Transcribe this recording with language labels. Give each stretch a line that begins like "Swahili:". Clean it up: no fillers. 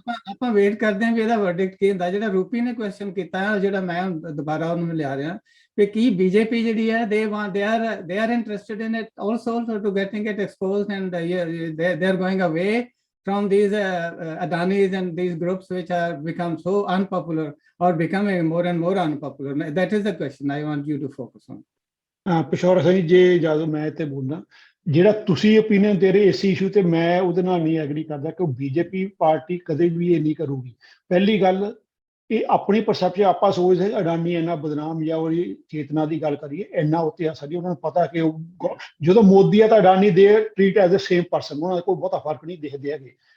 Punjabi: ਆਪਾਂ ਵੇਟ ਕਰਦੇ ਹਾਂ ਵੀ ਇਹਦਾ ਵਰਡਿਕਟ ਕੀ ਹੁੰਦਾ। ਜਿਹੜਾ ਰੂਪੀ ਨੇ ਕੁਐਸਚਨ ਕੀਤਾ, ਜਿਹੜਾ ਮੈਂ ਦੁਬਾਰਾ ਉਹਨੂੰ ਲਿਆ ਰਿਹਾ ਕਿ ਕੀ ਬੀਜੇਪੀ ਜਿਹੜੀ ਹੈ
English: they are interested in it also to getting it exposed and they are going away from these Adanis and these groups which are become so unpopular or becoming more and more unpopular। That is the question I want you to focus on।
Punjabi: Pishaura Singh, ਜੇ ਜਦੋਂ ਮੈਂ ਤੇ ਬੋਲਦਾ, ਜਿਹੜਾ ਤੁਸੀਂ opinion ਦੇ ਰਹੇ ਇਸ ਇਸ਼ੂ ਤੇ, ਮੈਂ ਉਹਦੇ ਨਾਲ ਨਹੀਂ ਐਗਰੀ ਕਰਦਾ ਕਿ ਬੀਜੇਪੀ ਪਾਰਟੀ ਕਦੇ ਵੀ ਇਹ ਨਹੀਂ ਕਰੂਗੀ। ਪਹਿਲੀ ਗੱਲ, ਇਹ ਆਪਣੀ ਪਰਸੈਪਸ਼ਨ ਆਪਾਂ ਸੋਚਦੇ ਅਡਾਨੀ ਇੰਨਾ ਬਦਨਾਮ ਜਾਂ ਉਹਦੀ ਚੇਤਨਾ ਦੀ ਗੱਲ ਕਰੀਏ, ਇੰਨਾ ਉੱਤੇ ਅਸਰ ਨਹੀਂ। ਉਹਨਾਂ ਨੂੰ ਪਤਾ ਕਿ ਉਹ ਜਦੋਂ ਮੋਦੀ ਆ ਤਾਂ ਅਡਾਨੀ ਦੇ
English: treat as a same person,
Punjabi: ਉਹਨਾਂ ਦਾ ਕੋਈ ਬਹੁਤਾ ਫਰਕ ਨਹੀਂ ਦੇਖਦੇ ਹੈਗੇ।